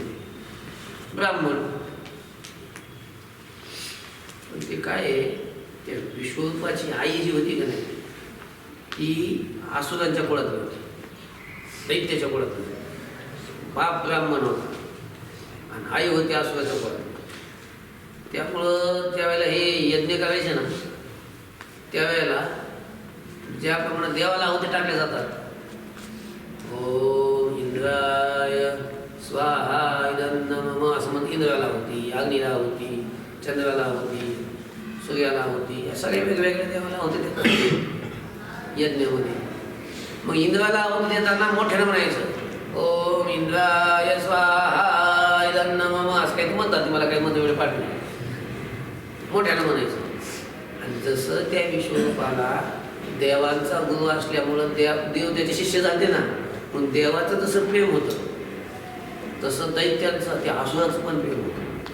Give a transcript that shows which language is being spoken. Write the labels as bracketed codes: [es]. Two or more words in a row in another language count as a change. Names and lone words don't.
[mr] ब्राह्मण ते काय आहे, त्या विश्वरूपाची आई जी होती का नाही ती आसुरांच्या कुळातली होती, दैत्याच्या कुळातली. बाप ब्राह्मण होता आणि आई होती आसुराच्या कुळात. त्यामुळं ज्यावेळेला हे यज्ञ करायचे ना त्यावेळेला ज्याप्रमाणे देवाला आहुती टाकल्या जातात, [sa] ओम इंद्राय स्वाहा इदन्नमम [mr] असं म्हणून इंद्राला होती, अग्नीला होती, चंद्राला होती, सूर्याला होती, या सगळ्या वेगवेगळ्या देवाला होते ते यज्ञामध्ये. मग इंद्राला आहुती देताना मोठ्यानं म्हणायचं [sa] ओम इंद्राय स्वाहा इदन्नमम [mr] असं काही म्हणतात, मला काही म्हणतो वेळ पाठवले, मोठ्यानं म्हणायचं. आणि जसं त्या विश्वरूपाला देवांचा गुरु असल्यामुळं देव त्याचे शिष्य झाले ना, मग देवाचं जसं प्रेम होतं तसं दैत्यांचं त्या आसुराचं पण प्रेम होतं.